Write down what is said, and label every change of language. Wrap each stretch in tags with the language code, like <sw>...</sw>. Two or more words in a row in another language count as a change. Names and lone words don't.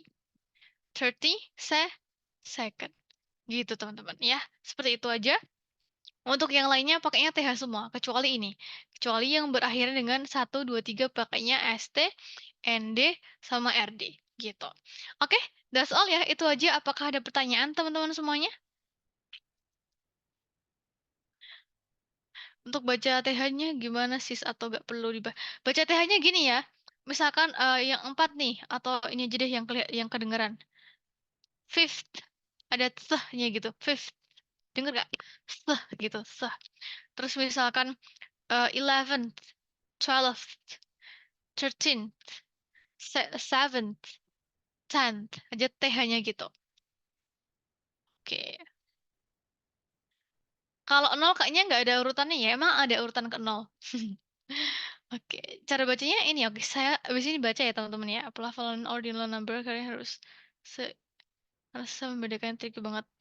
<id>30 second. Gitu teman-teman ya. Seperti itu aja. Untuk yang lainnya pakainya TH semua, kecuali ini. Kecuali yang berakhir dengan 1, 2, 3 pakainya ST, ND, sama RD. Gitu. Oke,</id> <en>that's all</en> <id>ya. Itu aja. Apakah ada pertanyaan teman-teman semuanya? Untuk baca TH-nya gimana sis atau nggak perlu dibaca? Baca TH-nya gini ya. Misalkan yang 4 nih, atau ini aja deh yang kedengeran. Fifth, ada seh-nya gitu. Fifth, denger nggak? Seh gitu, seh. Terus misalkan 11th, 12th, 13th, 7th, 10th, aja TH-nya gitu. Oke. Kalau 0 kayaknya nggak ada urutannya ya. Emang ada urutan ke 0. Oke, cara bacanya ini oke. Saya abis ini baca ya teman-teman ya. Pelafalan</id> <en>ordinal number</en> <id>kalian harus membedakan trik banget.</id>